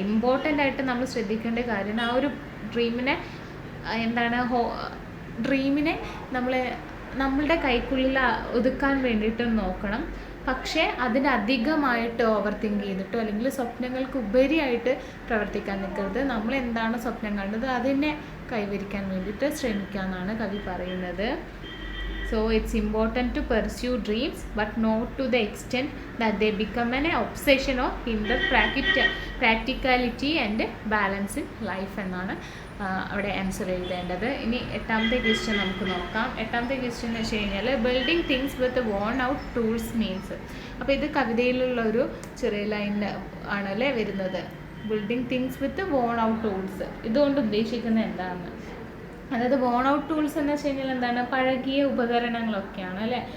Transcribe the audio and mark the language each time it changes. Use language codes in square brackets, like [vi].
[ml] Important ആയിട്ട് നമ്മൾ ശ്രദ്ധിക്കേണ്ട കാര്യമാണ് ആ ഒരു ഡ്രീമിനെ എന്താണ് ഡ്രീമിനെ നമ്മളുടെ കൈക്കുള്ളിൽ ഒതുക്കാൻ വേണ്ടിയിട്ട് നോക്കണം. പക്ഷേ അതിനധികമായിട്ട് ഓവർ തിങ്ക് ചെയ്തിട്ടോ അല്ലെങ്കിൽ സ്വപ്നങ്ങൾക്ക് ഉപരിയായിട്ട് പ്രവർത്തിക്കാൻ നിൽക്കരുത്. നമ്മൾ എന്താണ് സ്വപ്നം കണ്ടത് അതിനെ കൈവരിക്കാൻ വേണ്ടിയിട്ട് ശ്രമിക്കാമെന്നാണ് കവി പറയുന്നത്. [en] So it's important to pursue dreams, but not to the extent that they become an obsession or hinder practicality and balance in life [ml] എന്നാണ് അവിടെ ആൻസർ എഴുതേണ്ടത്. ഇനി 8ാമത്തെ ക്വസ്റ്റ്യൻ നമുക്ക് നോക്കാം. 8ാമത്തെ ക്വസ്റ്റ്യൻ എന്ന് വെച്ച് കഴിഞ്ഞാൽ [en] Building things with worn out tools means. [ml] അപ്പോൾ ഇത് കവിതയിലുള്ള ഒരു ചെറിയ ലൈൻ ആണല്ലേ വരുന്നത്. [en] building things with worn out tools [ml] ഇതുകൊണ്ട് ഉദ്ദേശിക്കുന്നത് എന്താണ്? അതായത് [en] worn out tools [ml] എന്ന് വെച്ച് കഴിഞ്ഞാൽ എന്താണ്, പഴകിയ ഉപകരണങ്ങളൊക്കെയാണ് അല്ലേ.